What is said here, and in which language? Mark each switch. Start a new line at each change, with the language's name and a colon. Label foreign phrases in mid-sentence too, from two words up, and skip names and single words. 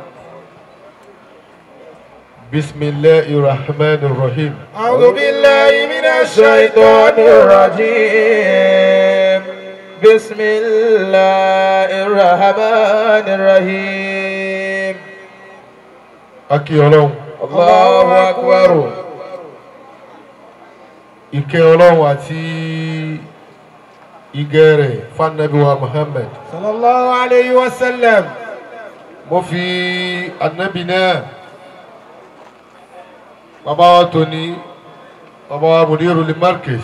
Arabic: بسم الله الرحمن الرحيم. أعوذ بالله من الشيطان الرجيم. بسم الله الرحمن الرحيم.
Yoruba: Aki Ọlọ́run.
Arabic: الله أكبر.
Yoruba: Ìkẹ́ Ọlọ́run àti ìgẹ̀ rẹ̀ fún Ànábì wa Muhammad.
Arabic: صلى الله عليه وسلم.
Yoruba: Mo fi Ànábì náà, bàbá wa tòní, bàbá wa
Arabic: مدير المركز.